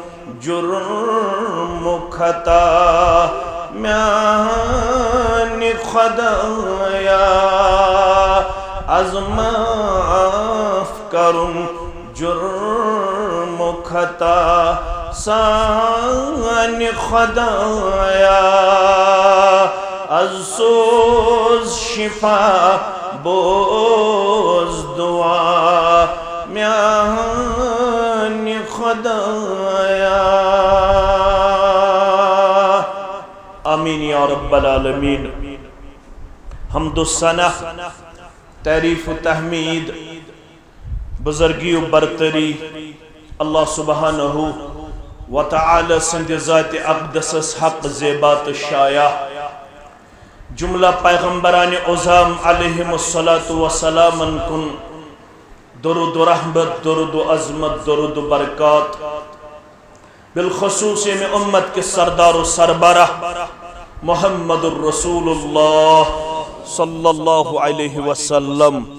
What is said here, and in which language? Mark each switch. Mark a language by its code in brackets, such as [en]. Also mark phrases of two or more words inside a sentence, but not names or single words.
[ks] جُرمُک خطا میانہِ خۄدایا از معاف کرُن جُرمُک خطا سانہِ خۄدایا از سوز شفا بوز دعا میانہِ خۄدایا [ar] آمین یا رب العالمین [ks] حمد و ثنا تعریف و تحمید بزرگی و برتری [ar] اللہ سبحانہ و تعالی [ks] سند ذات اقدس حق زیبات شایع جملہ پیغمبران عظام [ar] علیہم السلام [ks] کن درود و رحمت درود و عظمت درود و برکات بالخصوص [ur] میں امت کے سردار و سربراہ [ks] محمد [ar] الرسول اللہ صلی اللہ علیہ وسلم